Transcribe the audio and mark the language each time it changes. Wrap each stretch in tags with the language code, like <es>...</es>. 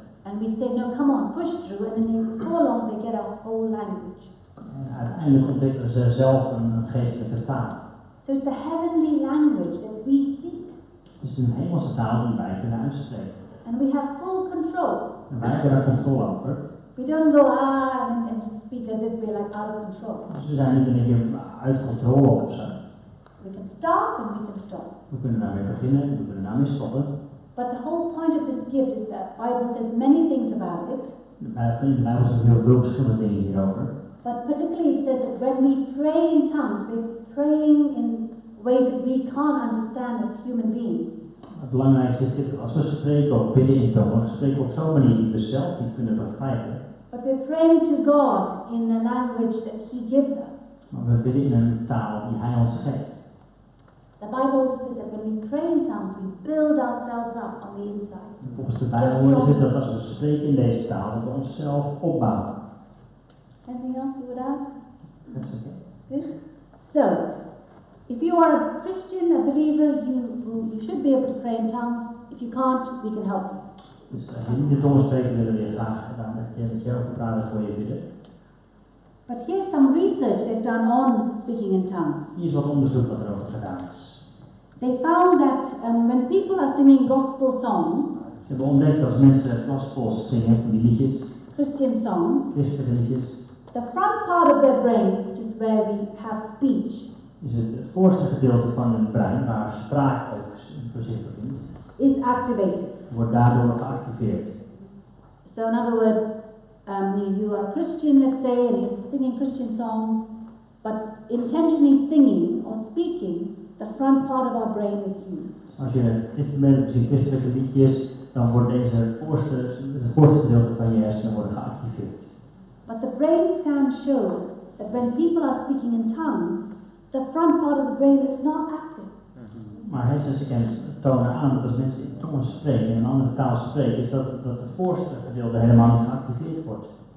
<en>And we say, no, come on, push through. And then before long, they get a whole language.</en> <nl>En uiteindelijk ontdekken ze zelf een geestelijke taal.</nl> <en>So it's a heavenly language that we speak.</en> <nl>Het is een hemelse taal die wij kunnen uitspreken.</nl> <en>And we have full control.</en> <nl>En wij hebben daar controle over.</nl> <en>We don't go and speak as if we're like out of control.</en> <nl>Dus we zijn niet in één keer uit controle of zo.</nl> <en>We can start and we can stop.</en> <nl>We kunnen daarmee beginnen en we kunnen daarmee stoppen.</nl> <en>But the whole point of this gift is that the Bible says many things about it.</en> <nl>In de Bijbel zijn heel veel verschillende dingen hierover.</nl> <en>But particularly it says that when we pray in tongues, we're praying in ways that we can't understand as human beings.</en> <nl>Het belangrijkste is dit, als we spreken of bidden in tongen, dan spreken we op zo'n manier die we zelf niet kunnen begrijpen.</nl> <en>But we're praying to God in a language that He gives us.</en> <nl>Maar we bidden in een taal die Hij ons geeft.</nl> <en>The Bible says that when we pray in tongues, we build ourselves up on the inside.</en> <nl>En volgens de Bijbel is het dat als we spreken in deze taal, dat we onszelf opbouwen.</nl> <en>Anything else you would add?</en> <nl>Dat is oké.</nl> <en>Good. So, if you are a Christian, a believer, you should be able to pray in tongues. If you can't, we can help you.</en> <nl>Dus als je niet in tongen spreekt, willen we je graag dat je over praten voor je bidden.</nl> <en>But here's some research they've done on speaking in tongues.</en> <nl>Hier is wat onderzoek wat erover gedaan is.</nl> <en>They found that when people are singing gospel songs,</en> <nl>Ze hebben ontdekt dat als mensen gospels zingen, van die liedjes,</nl> <en>Christian songs,</en> <nl>christelijke liedjes,</nl> <en>the front part of their brains, which is where we have speech,</en> <nl>is het voorste gedeelte van het brein, waar spraak ook in zich bevindt,</nl> <en>is activated.</en> <nl>wordt daardoor geactiveerd.</nl> <en>So in other words, you are a Christian, let's say, and you're singing Christian songs, but intentionally singing or speaking, the front part of our brain is used.</en> <nl>Als je christen bent, dus in christelijke liedjes, dan wordt het voorste gedeelte van je hersenen worden geactiveerd.</nl> <en>But the brain scans show that when people are speaking in tongues, the front part of the brain is not active.</en> <nl>Maar hersenscans tonen aan dat als mensen in tongen spreken, in een andere taal spreken, is dat het voorste gedeelte helemaal niet geactiveerd wordt.</nl>